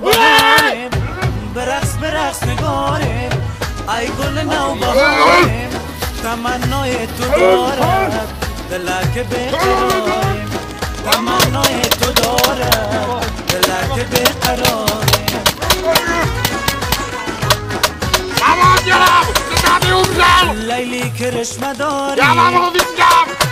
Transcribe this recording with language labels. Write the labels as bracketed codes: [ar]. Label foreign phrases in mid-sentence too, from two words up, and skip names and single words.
[fa] بهارم برقص برقص نگارم ای گل نو بهارم تمنای تو دارم دلک بیقرارم تمنای تو دارم دلک بیقرارم [cs] Aman dělám! Jsi tady umřel! [fa] لیلی کرشمه داری [cs] Já vám ho vyndám!